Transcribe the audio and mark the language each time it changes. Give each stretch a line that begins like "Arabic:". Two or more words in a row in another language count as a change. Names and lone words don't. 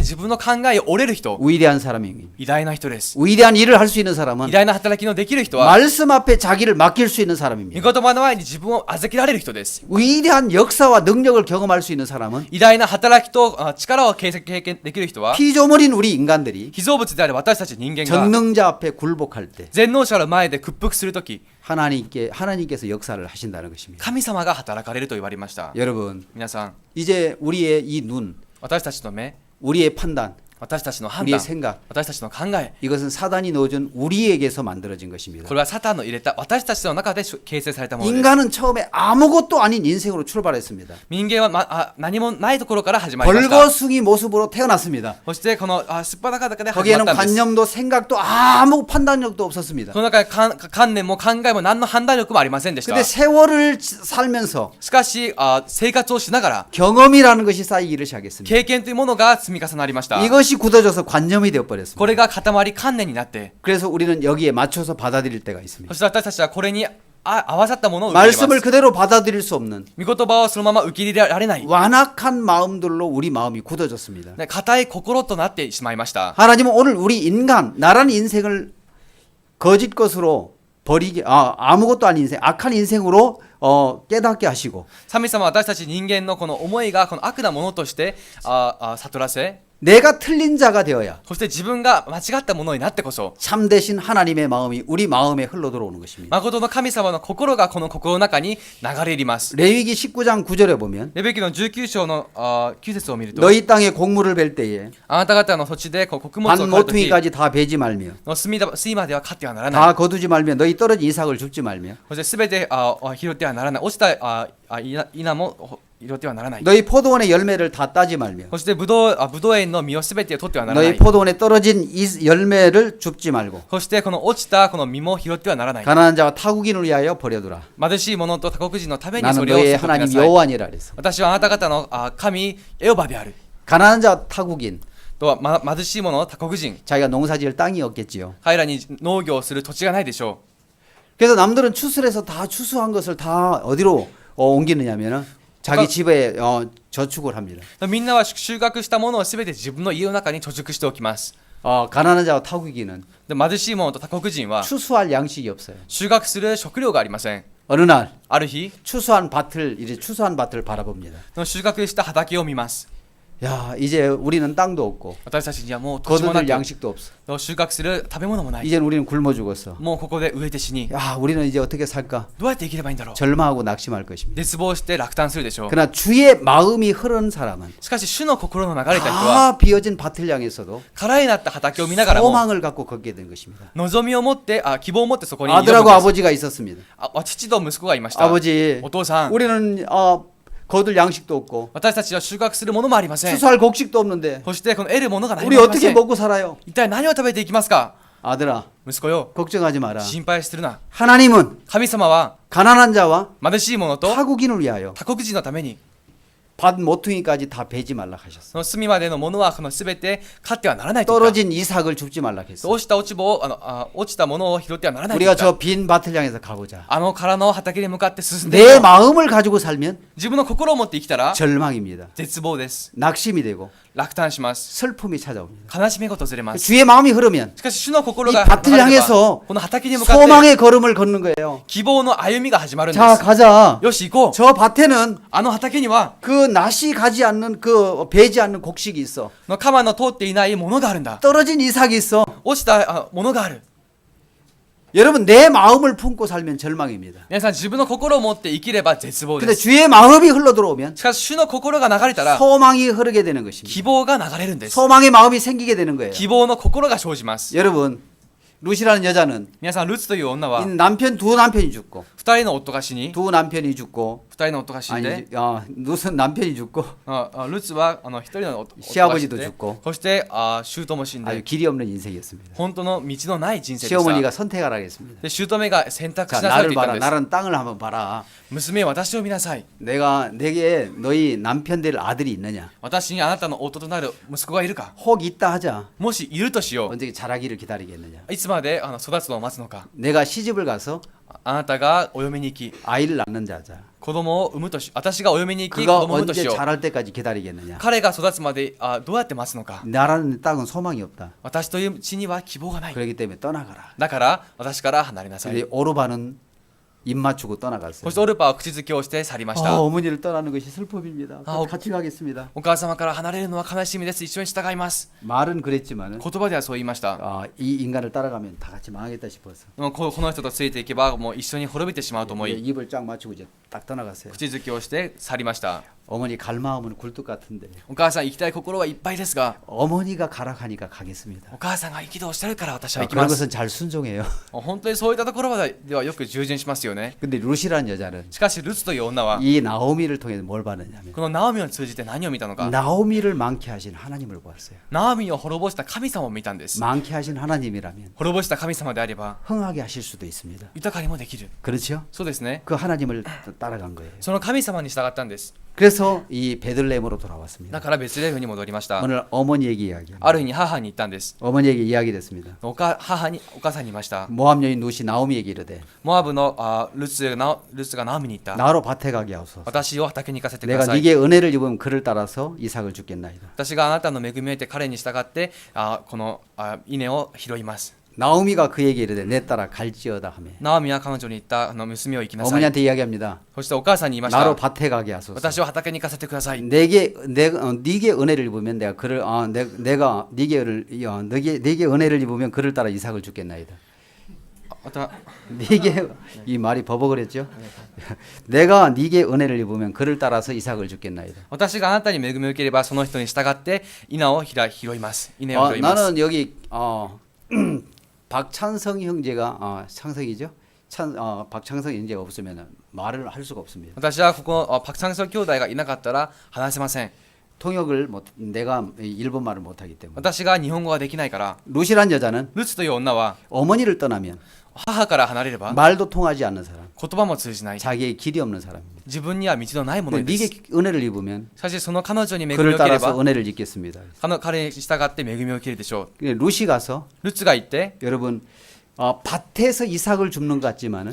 Korean: 위대한 사람입니다.
Japanese: 偉大な人です。
Korean: 위대한 일을 할 수 있는 사람은
Japanese: 偉大な働きのできる人は
Korean: 말씀 앞에 자기를 맡길 수 있는
Japanese: 御
Korean: 사람입니다.
Japanese: 言葉の前に自分を預けられる人です。
Korean: 위대한 역사와 능력을 경험할 수 있는 사람은
Japanese: 偉大な働きと力を経験できる人は
Korean: 피조물인 우리 인간들이
Japanese: 被造物である私たち人間が
Korean: 전능자 앞에 굴복할 때
Japanese: 全能者の前で屈服するとき
Korean: 하나님께서 역사를 하신다는 것입니다.
Japanese: 神様が働かれると言われました。
Korean: 여러분,
Japanese: 皆さん、
Korean: 이제 우리의 이 눈,
Japanese: 私たちの目、
Korean: 우리의 판단,
Japanese: 私たちの判
Korean: 우리의
Japanese: 断、
Korean: 생각,
Japanese: 私たちの考え、
Korean: 이것은 사단이 넣어준 우리에게서 만들어진 것입니다.
Japanese: これはサタンの入れた私たちの中で形成されたものです。
Korean: 인간은 처음에 아무것도 아닌 인생으로 출발했습니다.
Japanese: 人間は、何もないところから始まりました。
Korean: 벌거숭이 모습으로 태어났습니다.
Japanese: そしてこのすっぱだかだけで始ま
Korean: 거기에는
Japanese: ったんです。
Korean: 관념도 생각도 아무 판단력도 없었습니다.
Japanese: その中で観念も考えも何の判断力もありませんでした。
Korean: 근데 세월을 살면서
Japanese: しかし生活をしながら
Korean: 경험이라는 것이 쌓이기를 시작했습니다.
Japanese: 経験というものが積み重なりました。
Korean: 이것이 굳어져서 관념이 되어버렸습니다.
Japanese: これが塊観念になって、
Korean: 그래서 우리는 여기에 맞춰서 받아들일 때가 있습니다.
Japanese: そして私たちはこれに合わさったものを受け入れ
Korean: 말씀을
Japanese: ます。
Korean: 그대로 받아들일 수 없는
Japanese: 御言葉をそのまま受け入れられない、
Korean: 완악한 마음들로 우리 마음이 굳어졌습니다.
Japanese: 固い心となってしまいました。
Korean: 하나님은 오늘 우리 인간, 나라는 인생을 거짓 것으로 버리게, 아무것도 아닌 인생, 악한 인생으로 깨닫게 하시고
Japanese: 神様は私たち人間のこの思いがこの悪なものとして悟らせ、
Korean: 내가 틀린 자가 되어야
Japanese: そして自分が間違ったものになってこそ
Korean: 참되신 하나님의 마음이 우리 마음에 흘러 들어오는 것입니다.
Japanese: 誠の神様の心がこの心の中に流れ入ります。
Korean: 레위기 19장 9절에 보면
Japanese: レビキの19章の9節を見ると、
Korean: 너희 땅에 곡물을 벨 때에
Japanese: あなた方の土地で穀物を
Korean: 반
Japanese: 刈るとき
Korean: 모퉁이까지 다 베지 말며
Japanese: の隅までは刈ってはならない。
Korean: 다 거두지 말며 너희 떨어진 이삭을 줍지 말며
Japanese: そしてすべて拾ってはならない。落ちた稲も拾ってはならない。
Korean: 너희 포도원의 열매를 다 따지 말며
Japanese: そしてブドウ園の実をすべて取ってはならな
Korean: 너희
Japanese: い。
Korean: 포도원에 떨어진 열매를 줍지 말고
Japanese: そしてこの落ちたこの実も拾ってはならない。
Korean: 가난한 자와 타국인을 위하여 버려두라.
Japanese: 貧しい者と他国人のためにそ
Korean: 나는
Japanese: れを
Korean: 너의
Japanese: 捨ててくだ
Korean: 하나님
Japanese: さい。
Korean: 여호와니라 그랬어.
Japanese: 私はあなた方の神エホバである。
Korean: 가난한 자 타국인
Japanese: とは、貧しい者他国人、
Korean: 자기가 농사지을 땅이 없겠지요.
Japanese: 彼らに農業をする土地がないでしょ
Korean: 그래서 남들은 추수해서 다 추수한 것을 다 어디로 옮기느냐면은 자기 집에 저축을 합니다.
Japanese: う。みんなは収穫したものをすべて自分の家の中に貯蓄しておきます。
Korean: 가난한 자와 타국인은
Japanese: で貧しい者と他国人は
Korean: 추수할 양식이 없어요.
Japanese: 収穫する食料がありません。
Korean: 어느 날
Japanese: ある日、
Korean: 추수한 밭을 바라봅니다.
Japanese: その収穫した畑を見ます。
Korean: 야, 이제 우리는 땅도 없고
Japanese: 私たちにはもう土地もな
Korean: 거둘
Japanese: く、
Korean: 양식도 없어.
Japanese: 収穫する食べ物もない。
Korean: 이제 우리는 굶어 죽었어.
Japanese: もうここで飢えて死に、
Korean: 야, 우리는 이제 어떻게 살까?
Japanese: どうやって生きればいいんだろう。
Korean: 절망하고 낙심할 것입니다.
Japanese: 絶望して落胆するでしょう。
Korean: 그러나 주의 마음이 흐른 사람은
Japanese: しかし主の心の流れた人は
Korean: 다 비어진 밭을 향해서도
Japanese: 空になった畑を見ながらも
Korean: 소망을 갖고 걷게 된 것입니다.
Japanese: 望みを持って希望を持ってそこに挑むんです
Korean: 아들하고 아버지가 있었습니다.
Japanese: 父と息子がいました。
Korean: 아버지,
Japanese: お父さん、
Korean: 우리는 거둘 양식도 없고
Japanese: 私たちは収穫するものもありません。
Korean: 추수할 곡식도 없는데
Japanese: そしてこの得るものが何
Korean: 우리
Japanese: もありま
Korean: 어떻게
Japanese: せん。
Korean: 먹고 살아요?
Japanese: 一体何を食べていきますか。
Korean: 아들아,
Japanese: 息子よ、
Korean: 걱정하지 마라.
Japanese: 心配するな。
Korean: 하나님은
Japanese: 神様は
Korean: 가난한 자와
Japanese: 貧しい者と
Korean: 타국인을 위하여
Japanese: 他国人のために
Korean: 밭 모퉁이까지 다 베지 말라 하셨어.
Japanese: その隅までのものはこの全て買ってはならないと言った。
Korean: 떨어진 이삭을 줍지 말라 했어.
Japanese: 落ちた落ち葉を落ちたものを拾ってはならないと言
Korean: 우리가
Japanese: った。
Korean: 저 빈 밭을 향해서 가보자.
Japanese: 空の畑に向かって進んでい
Korean: 내
Japanese: こう。
Korean: 마음을 가지고 살면
Japanese: 自分の心を持って生きたら
Korean: 절망입니다.
Japanese: 絶望です。
Korean: 낙심이 되고
Japanese: 落胆します。
Korean: 슬픔이 찾아옵니다.
Japanese: 悲しみが訪れます。
Korean: 주의 마음이 흐르면
Japanese: しかし主の心
Korean: 이
Japanese: が
Korean: 밭을
Japanese: 流れれば
Korean: 향해서
Japanese: この畑に向かって
Korean: 소망의 걸음을 걷는 거예요.
Japanese: 希望の歩みが始まるんで
Korean: 자,
Japanese: す。
Korean: 가자.
Japanese: よし行こう。
Korean: 저 밭에는
Japanese: あの畑には
Korean: 그 낫이 가지 않는 그 베지 않는 곡식이 있어.
Japanese: の鎌の通っていないものがあるんだ。
Korean: 떨어진 이삭이 있어.
Japanese: 落ちたものがある。
Korean: 여러분 내 마음을 품고 살면 절망입니다.
Japanese: 皆さん自分の心を持って生きれば絶望
Korean: 근데
Japanese: です。
Korean: 주의 마음이 흘러 들어오면
Japanese: しかし主の心が流れたら
Korean: 소망이 흐르게 되는 것입니다.
Japanese: 希望が流れるんです。
Korean: 소망의 마음이 생기게 되는 거예요.
Japanese: 希望の心が生じます。
Korean: 여러분 루시라는 여자는
Japanese: 皆さんルツという女は
Korean: 이 두 남편이 죽고
Japanese: 二人の夫が死に、
Korean: 두 남편이 죽고
Japanese: 二人の夫が死んで、
Korean: 루스는 남편이 죽고
Japanese: ルツは一人の夫が死ん
Korean: 시아버지도
Japanese: で、
Korean: 죽고
Japanese: そして姑も死ん
Korean: 아주
Japanese: で、
Korean: 길이 없는 인생이었습니다.
Japanese: 本当の道のない人生でした。
Korean: 시어머니가 선택하라 했습니다.
Japanese: で姑が選択
Korean: 자
Japanese: しなさい
Korean: 나를
Japanese: と言った
Korean: 봐라.
Japanese: んです。
Korean: 나는 땅을 한번 봐라.
Japanese: 娘、私を見なさい。
Korean: 내게 너희 남편 될 아들이 있느냐?
Japanese: 私にあなたの夫となる息子がいるか。
Korean: 혹 있다 하자.
Japanese: もしいるとしよ
Korean: 언제 자라기를 기다리겠느냐?
Japanese: う。いつまで育つのを待つのか。
Korean: 내가 시집을 가서
Japanese: あなたがお嫁に行き
Korean: 아이를 낳는 자자.
Japanese: 子供を産むとし私がお嫁に行き子
Korean: 그가
Japanese: 供を産むとし
Korean: 언제
Japanese: よう
Korean: 자랄 때까지 기다리겠느냐?
Japanese: 彼が育つまでどうやって待つのか
Korean: 나라는 땅은 소망이 없다.
Japanese: 私という地には希望がない
Korean: 그렇기 때문에 떠나가라.
Japanese: だから私から離れなさい
Korean: 근데 오르바는 입 맞추고
Japanese: そ
Korean: 떠나갔어요.
Japanese: してオルパは口づけをして去りました
Korean: 어머니를 떠나는 것이 슬픔입니다. 아, 같이 가겠습니다.
Japanese: お母様から離れるのは悲しみです一緒に従います
Korean: 말은 그랬지만은
Japanese: 言葉ではそう言いました
Korean: 이 인간을 따라가면 다 같이 망하겠다 싶어서
Japanese: でもこの人とついていけばもう一緒に滅びてしまうと思
Korean: 이제
Japanese: い
Korean: 입을 쫙 맞추고 이제 딱 떠나갔어요.
Japanese: 口づけをして去りました
Korean: 어머니 갈 마음은 굴뚝 같은데
Japanese: お母さん行きたい心はいっぱいですが
Korean: 어머니가 가라 하니까 가겠습니다.
Japanese: お母さんが憤してるから私は行き
Korean: 그런
Japanese: ます
Korean: 것은 잘 순종해요.
Japanese: 本当にそういったところではよく従順しますよね
Korean: 근데 루시라는 여자는
Japanese: しかしルツという女は
Korean: 이 나오미를 통해 뭘 봤느냐면
Japanese: このナオミを通じて何を見たのか
Korean: 나오미를 망케 하신 하나님을 보았어요.
Japanese: ナオミを滅ぼした神様を見たんです
Korean: 망케 하신 하나님이라면
Japanese: 滅ぼした神様であれば
Korean: 흥하게 하실 수도 있습니다.
Japanese: 豊かにもできる
Korean: 그렇죠?
Japanese: そうですね
Korean: 그 하나님을 따라간 거예요.
Japanese: その神様に従ったんです
Korean: 그래서 이 베들레헴으로 돌아왔습니다.
Japanese: だからベツレヘムに戻りました
Korean: 오늘 어머니에게 이야기합니다.
Japanese: ある日に母に言ったんです
Korean: 어머니에게 이야기됐습니다.
Japanese: お母さんに言いました
Korean: 모압 여인 누시 나오미에게 이르되
Japanese: モアブのルツがナオミに言った
Korean: 나로 밭에 가게 하소서.
Japanese: 私を畑に行かせてくだ
Korean: 내가
Japanese: さい
Korean: 네게 은혜를 입으면 그를 따라서 이삭을 주겠나이다.
Japanese: 私があなたの恵みを得て彼に従ってこの稲を拾います
Korean: 나오미가 그에게 이르되 내 딸아 갈지어다 하며
Japanese: ナオミは彼女に言った娘を行きなさい
Korean: 어머니한테 이야기합니다.
Japanese: そしてお母さんに言いまし
Korean: 나로
Japanese: た
Korean: 밭에 가게 하소서.
Japanese: 私を畑に行かせてください
Korean: 네게 은혜를 입으면 내가 그를 내가 네게 은혜를 입으면 그를 따라 이삭을 주겠나이다.
Japanese: また
Korean: 네게 이 말이 버벅거렸죠. 내가 네게 은혜를 입으면 그를 따라서 이삭을 주겠나이다.
Japanese: 私があなたに恵みを受ければその人に従って稲を拾います稲を拾います
Korean: 나는 여기 박찬성 형제가 창성이죠. 박창성 형제가 없으면 말을 할 수가 없습니다.
Japanese: 私はここパクチャンソ兄弟がいなかったら話せません
Korean: 통역을 내가 일본 말을 못하기 때문에.
Japanese: 私が日本語ができないから
Korean: 루시란 여자는
Japanese: ルツという女は
Korean: 어머니를 떠나면
Japanese: 母から離れれば
Korean: 말도 통하지 않는 사람,
Japanese: 言葉も通じない
Korean: 자기의 길이 없는 사람입니다.
Japanese: 自分には道のないもの
Korean: 근데
Japanese: です
Korean: 네게 은혜를 입으면
Japanese: しかしその彼女に恵みを
Korean: 그를
Japanese: 受けれ
Korean: 따라서
Japanese: ば
Korean: 은혜를 입겠습니다.
Japanese: 彼に従って恵みを受けるでしょ
Korean: 근데 루시 가서
Japanese: うルツが言って
Korean: 여러분 밭에서 이삭을 줍는 것 같지만은